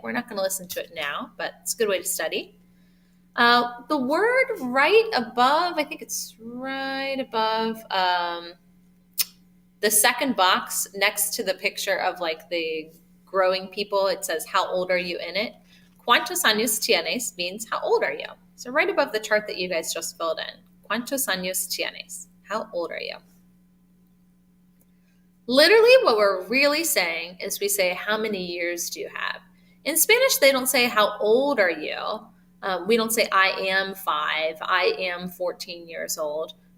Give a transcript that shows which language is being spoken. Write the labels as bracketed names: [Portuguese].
[English] We're not going to listen to it now, but it's a good way to study. The word right above, I think it's right above the second box next to the picture of like the growing people, it says, how old are you in it? [Spanish] ¿Cuántos años tienes [English] means how old are you? So right above the chart that you guys just filled in. [Spanish] ¿Cuántos años tienes? [English] How old are you? Literally what we're really saying is we say, how many years do you have? In Spanish, they don't say, how old are you? We don't say, I am 5, I am 14 years old.